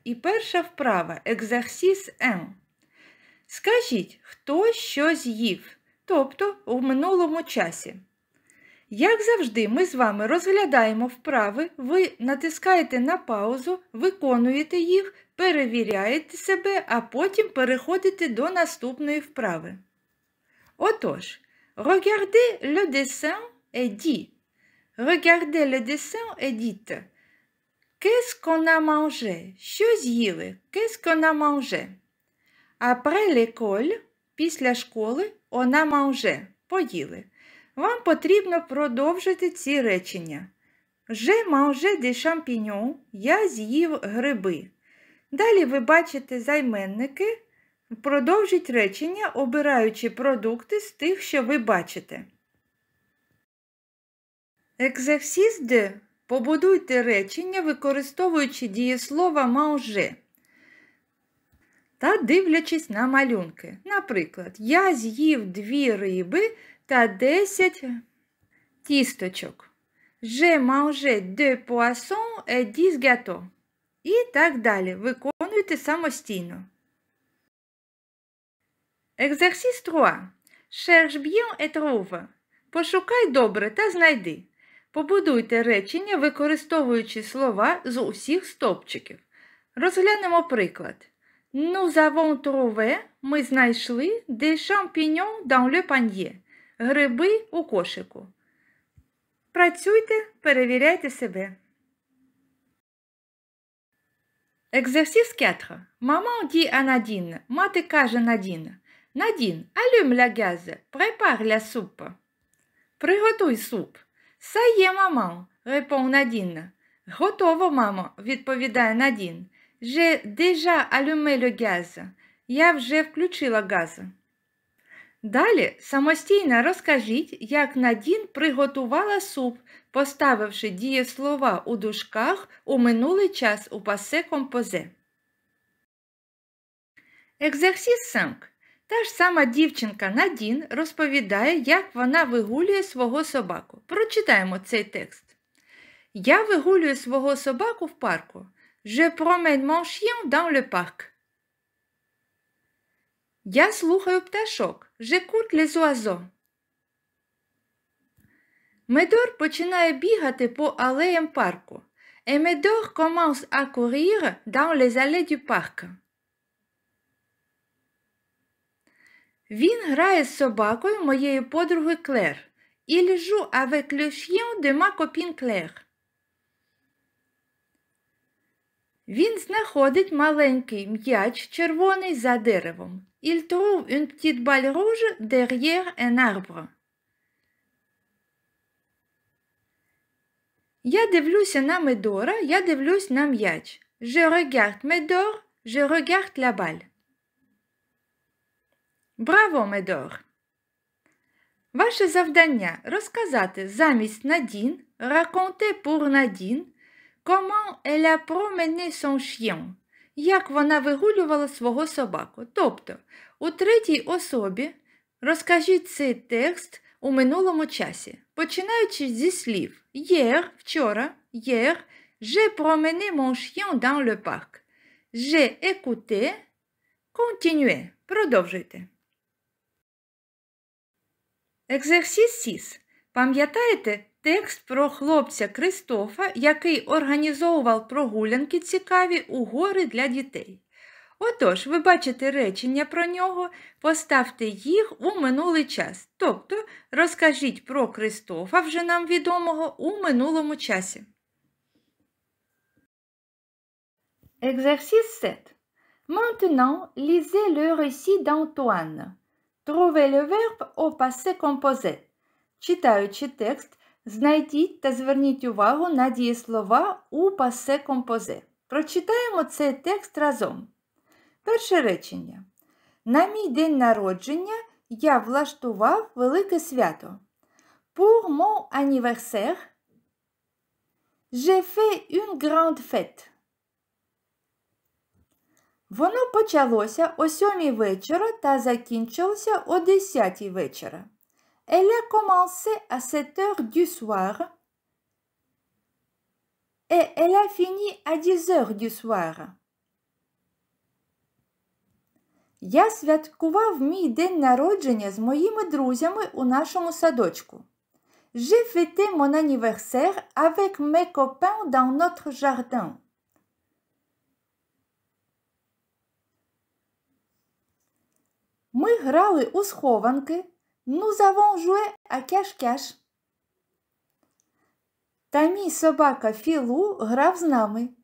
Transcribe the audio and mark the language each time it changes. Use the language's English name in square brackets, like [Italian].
[Ukrainian] І перша вправа – [French] Exercice 1. [Ukrainian] Скажіть, хто що з'їв, тобто у минулому часі. Як завжди, ми з вами розглядаємо вправи, ви натискаєте на паузу, виконуєте їх, перевіряєте себе, а потім переходите до наступної вправи. Отож, [French] regardez le dessin et dit. Regardez le dessin et dites. Qu'est-ce qu'on a mangé? [Ukrainian] Що з'їли? [French] Qu'est-ce qu'on a mangé? Après l'école, [Ukrainian] після школи, [French] on a mangé. [Ukrainian] Поїли. Вам потрібно продовжити ці речення. [French] J'ai mangé des champignons. [Ukrainian] Я з'їв гриби. Далі ви бачите займенники. Продовжіть речення, обираючи продукти з тих, що ви бачите. [French] Exercice 2. [Ukrainian] Побудуйте речення, використовуючи дієслова manger. Та дивлячись на малюнки. Наприклад, я з'їв 2 риби та 10 тісточок. [French] J'ai mangé 2 poissons et 10 gâteaux. [Ukrainian] І так далі. Виконуйте самостійно. [French] Exercice 3. Cherche bien et trouve. [Ukrainian] Пошукай добре та знайди. Побудуйте речення, використовуючи слова з усіх стовпчиків. Розглянемо приклад. [French] Nous avons trouvé, [Ukrainian] ми знайшли, [French] des champignons dans le panier. [Ukrainian] Гриби у кошику. Працюйте, перевіряйте себе. [French] Exercice 4. Maman dit à Nadine. [Ukrainian] Мати каже Надін. [French] Надін, allume la gaz, prépare la soupe. [Ukrainian] Приготуй суп. [French] Ça y est, maman, répond Nadine. [Ukrainian] Готово, мамо, відповідає Надін. [French] J'ai déjà allumé le gaz. [Ukrainian] Я вже включила газ. Далі самостійно розкажіть, як Надін приготувала суп, поставивши дієслова у дужках у минулий час у passé composé. [French] Exercice 5. [Ukrainian] Та ж сама дівчинка Надін розповідає, як вона вигулює свого собаку. Прочитаємо цей текст. Я вигулюю свого собаку в парку. [French] Je promène mon chien dans le parc. [Ukrainian] Я слухаю пташок. [French] J'écoute les oiseaux. [Ukrainian] Медор починає бігати по алеям парку. [French] Et Médor commence à courir dans les allées du parc. [Ukrainian] Він грає з собакою моєї подруги Клер. [French] Il joue avec le chien de ma copine Claire. [Ukrainian] Він знаходить маленький м'яч червоний за деревом. [French] Il trouve une petite balle rouge derrière un arbre. [Ukrainian] Я дивлюся на Медора, я дивлюсь на м'яч. [French] Je regarde Médor, je regarde la balle. [Ukrainian] Браво, Медор! Ваше завдання – розказати замість Надін, [French] raconter pour Nadine, comment elle a promené son chien, [Ukrainian] як вона вигулювала свого собаку. Тобто, у третій особі розкажіть цей текст у минулому часі, починаючи зі слів hier, вчора, [French] hier, j'ai promené mon chien dans le parc. J'ai écouté, continuez, [Ukrainian] продовжуйте. Екзерсіс 6. Пам'ятаєте текст про хлопця Кристофа, який організовував прогулянки цікаві у гори для дітей? Отож, ви бачите речення про нього, поставте їх у минулий час. Тобто, розкажіть про Кристофа, вже нам відомого, у минулому часі. [French] Exercice 7. Maintenant, lisez le récit d'Antoine. Trouvez le verbe au passé composé. [Ukrainian] Читаючи текст, знайдіть та зверніть увагу на дієслова у passé composé. Прочитаємо цей текст разом. Перше речення. На мій день народження я влаштував велике свято. [French] Pour mon anniversaire, j'ai fait une grande fête. [Ukrainian] Воно почалося о 7 вечора та закінчилося о 10 вечора. [French] Elle a commencé à 7 heures du soir et elle a fini à 10 heures du soir. [Ukrainian] Я святкував мій день народження з моїми друзями у нашому садочку. [French] J'ai fêté mon anniversaire avec mes copains dans notre jardin. [Ukrainian] Ми грали у схованки. [French] Nous avons joué à cache-cache. [Ukrainian] Та мій собака Філу грав з нами.